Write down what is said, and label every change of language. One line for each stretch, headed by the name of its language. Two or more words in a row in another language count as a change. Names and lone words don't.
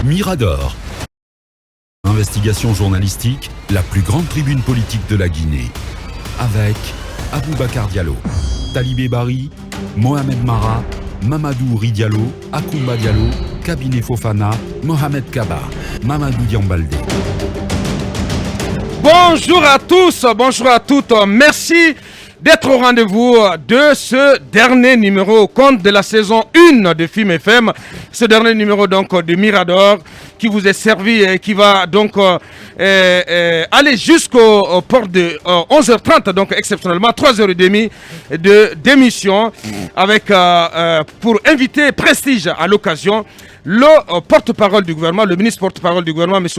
French: Mirador. Investigation journalistique, la plus grande tribune politique de la Guinée. Avec Aboubacar Diallo, Talibé Bari, Mohamed Mara, Mamadou Diallo, Akoumba Diallo, Kabinet Fofana, Mohamed Kaba, Mamadou Diambaldé. Bonjour à tous, bonjour à toutes. Merci d'être au rendez-vous de ce dernier numéro, compte de la saison 1 de Film FM. Ce dernier numéro donc de Mirador qui vous est servi et qui va donc aller jusqu'au port de 11h30, donc exceptionnellement 3h30 d'émission avec pour inviter Prestige à l'occasion le porte-parole du gouvernement, le ministre porte-parole du gouvernement, M.